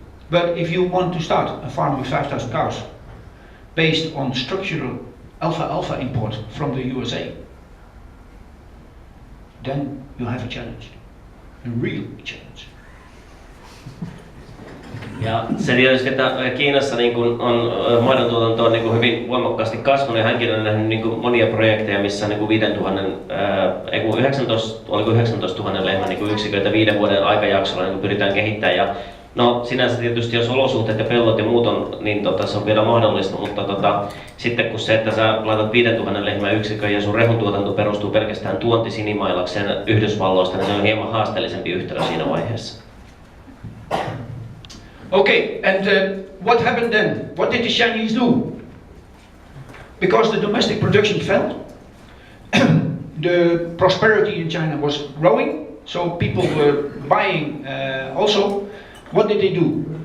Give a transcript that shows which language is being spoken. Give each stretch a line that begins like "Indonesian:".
English: But if you want to start a farm with 5,000 cows, based on structural alpha import from the USA, then you have a challenge, a real challenge.
Finnish: Ja se tietysti, että Kiinassa niin kun on maidontuotanto on niin kun hyvin voimakkaasti kasvanut ja hänkin on nähnyt niin kun monia projekteja, missä niin kun 19 000 lehmän niin kun yksiköitä 5 vuoden aikajaksolla niin kun pyritään kehittämään. Ja no sinänsä tietysti jos olosuhteet ja pellot ja muut on, niin se on vielä mahdollista, mutta sitten kun se, että sä laitat 5000 lehmän yksikön ja sun rehuntuotanto perustuu pelkästään tuontisinimailakseen Yhdysvalloista, niin se on hieman haasteellisempi yhtälö siinä vaiheessa.
English: Okay, and what happened then? What did the Chinese do? Because the domestic production fell, the prosperity in China was growing, so people were buying also. What did they do?